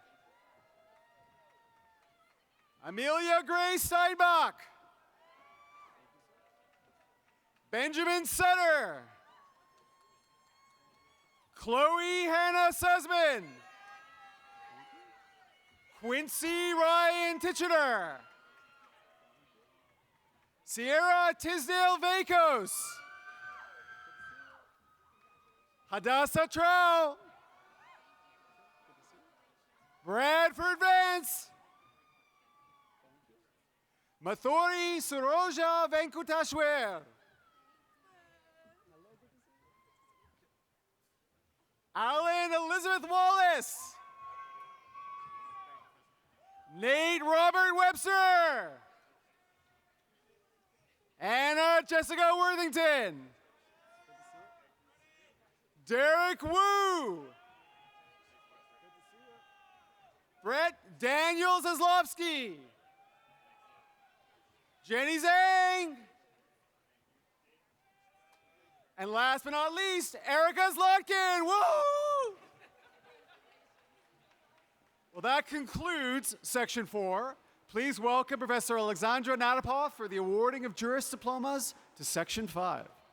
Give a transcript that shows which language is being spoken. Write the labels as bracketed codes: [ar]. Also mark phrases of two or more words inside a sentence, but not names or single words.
[en] Amelia Gray Steinbach. Benjamin Sutter. Chloe Hannah Sussman. Quincy Ryan Titchener. Sierra Tisdale Vacos. Hadassah Trow. Bradford Vance. Mathuri Suroja Venkateshwar. Alan Elizabeth Wallace. Nate Robert Webster. Anna Jessica Worthington. Derek Wu. Brett Daniel Zaslowski. Jenny Zhang. And last but not least, Erica Zlotkin. Woo! Well, that concludes Section 4. Please welcome Professor Alexandra Natapov for the awarding of Juris Diplomas to Section 5.